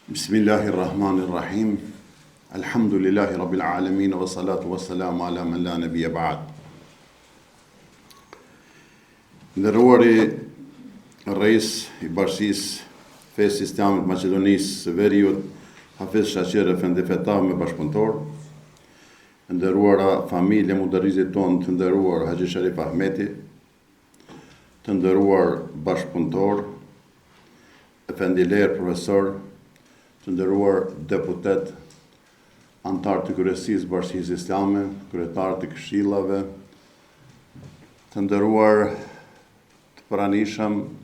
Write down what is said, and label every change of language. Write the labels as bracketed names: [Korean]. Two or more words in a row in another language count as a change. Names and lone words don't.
[Arabic] بسم الله الرحمن الرحيم الحمد لله رب العالمين والصلاة والسلام على من لا نبي بعد. [Albanian] Nderuari Rais I Bashkisë Fesë Islamit Maqedonisë së Veriut, Hafiz Shaqir Efendi Fetav me bashkëpunëtor, nderuara familje mudarrizit tonë, të nderuar Haxhi Sharif Ahmeti, të nderuar bashkëpunëtor, Efendi Ler profesor, të nderuar deputet, antar të kryesisë Bashkisë Islame, kryetar të këshillave, të nderuar të pranishëm,